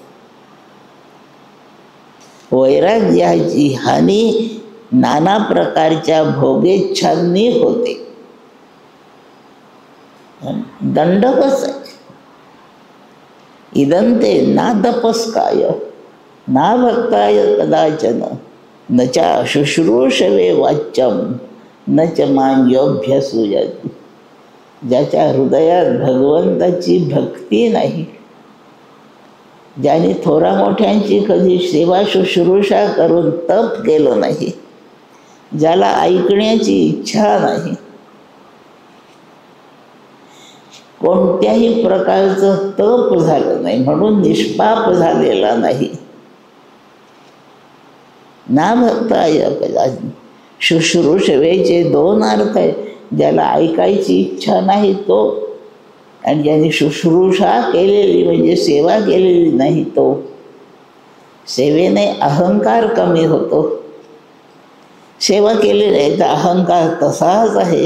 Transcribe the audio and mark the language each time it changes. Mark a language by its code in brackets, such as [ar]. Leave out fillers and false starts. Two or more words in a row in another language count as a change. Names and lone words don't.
[mr] वैराग्याची हानी नाना प्रकारच्या भोगेच्छांनी होते. दंडकच आहे. [sa] इदंते ना तपस्काय ना भक्ताय कदाचन न च शुश्रूषवे वाच्यम न च मान्योभ्यसूयति. [mr] ज्याच्या हृदयात भगवंताची भक्ती नाही, ज्याने थोरा मोठ्यांची कधी सेवा शुश्रूषा करून तप केलं नाही, ज्याला ऐकण्याची इच्छा नाही, कोणत्याही प्रकारचं तप झालं नाही म्हणून निष्पाप झालेला नाही. [sa] ना भक्ताय कदाचन. [mr] शुश्रूषवेचे 2 अर्थ आहेत. ज्याला ऐकायची इच्छा नाही तो, आणि ज्याने शुश्रूषा केलेली म्हणजे सेवा केलेली नाही तो. सेवेने अहंकार कमी होतो. सेवा केलेली आहे तर अहंकार तसाच आहे.